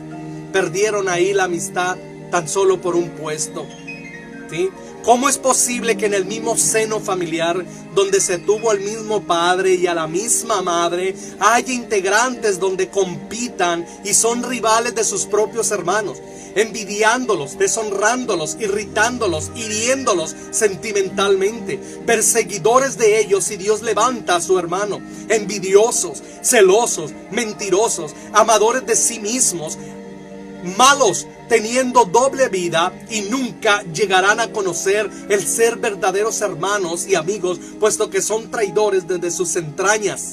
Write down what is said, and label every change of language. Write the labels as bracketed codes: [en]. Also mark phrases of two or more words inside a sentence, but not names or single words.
[es] Perdieron ahí la amistad tan solo por un puesto, ¿sí? ¿Cómo es posible que en el mismo seno familiar, donde se tuvo al mismo padre y a la misma madre, haya integrantes donde compitan y son rivales de sus propios hermanos, envidiándolos, deshonrándolos, irritándolos, hiriéndolos sentimentalmente, perseguidores de ellos, y Dios levanta a su hermano, envidiosos, celosos, mentirosos, amadores de sí mismos, malos, teniendo doble vida, y nunca llegarán a conocer el ser verdaderos hermanos y amigos, puesto que son traidores desde sus entrañas.